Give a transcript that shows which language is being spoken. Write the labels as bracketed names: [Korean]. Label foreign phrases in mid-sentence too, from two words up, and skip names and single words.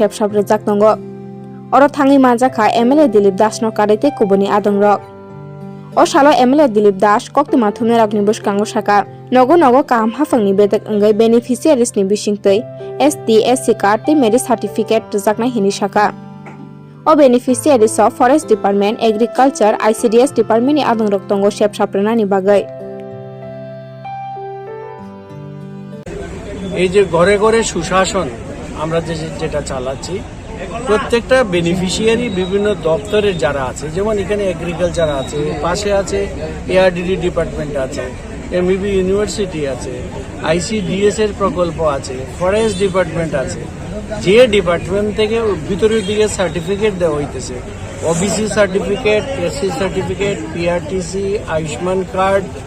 [Kok Borok] shep shap rejak tongo oro thangi manjaka MLA Dilip Das no karete kuboni adongrok o salo MLA Dilip Das koktuma thumnerok ni buskango saka nogo nogo kaham hafangni bedek engai beneficiaries ni bisingtei ST SC card te [English] marriage certificate [Kok Borok] rejaknai hini saka o [English] beneficiaries of Forest Department Agriculture ICDS Department [Kok Borok] ni adongrok tongo shep shaprena ni bagai [Bangla] এই যে ঘরে ঘরে সুশাসন আমরা যেটা চালাচ্ছি প্রত্যেকটা বেনিফিশিয়ারি বিভিন্ন দপ্তরের যারা আছে যেমন এখানে এগ্রিকালচার আছে পাশে আছে [English] ARDD department [Bangla] আছে [English] MEB university [Bangla] আছে আইসিডিএস এর প্রকল্প আছে [English] forest department [Bangla] আছে যে ডিপার্টমেন্ট থেকে ভিতরের দিকে সার্টিফিকেট দেওয়া হইতেছে [English] OBC certificate SC certificate PRTC Ayushman card